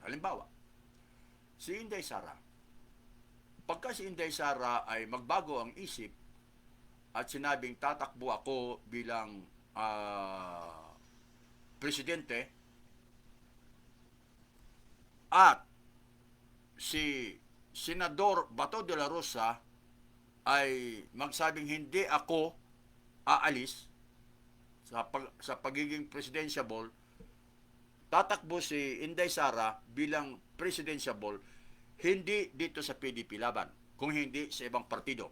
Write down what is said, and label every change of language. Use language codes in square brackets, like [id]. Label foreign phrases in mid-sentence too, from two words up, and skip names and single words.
[tl] Halimbawa, si Inday Sara. Pagka si Inday Sara ay magbago ang isip at sinabing tatakbo ako bilang presidente at si Senador Bato de la Rosa ay magsabing hindi ako aalis sa pagiging presidentiable, tatakbo si Inday Sara bilang presidentiable hindi dito sa PDP laban, kung hindi sa ibang partido.